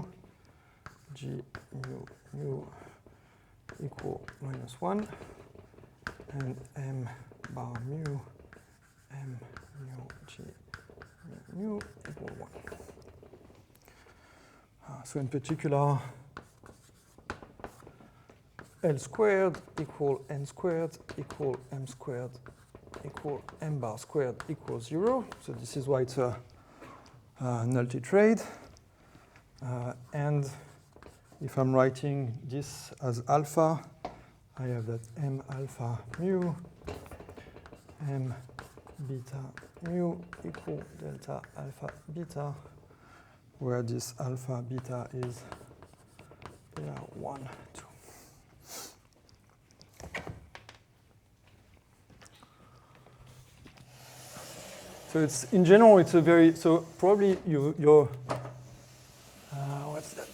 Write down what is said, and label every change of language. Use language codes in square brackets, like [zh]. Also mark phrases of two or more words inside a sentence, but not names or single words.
[en] G mu mu equal -1 and M bar mu M mu G mu equal 1. So in particular, L squared equal N squared equal M squared equal M bar squared equals 0. So this is why it's a null tetrade. And if I'm writing this as alpha, I have that M alpha mu, M beta mu equal delta alpha beta, where this alpha beta is 1, 2. So it's in general, it's a very, so probably you're what's that?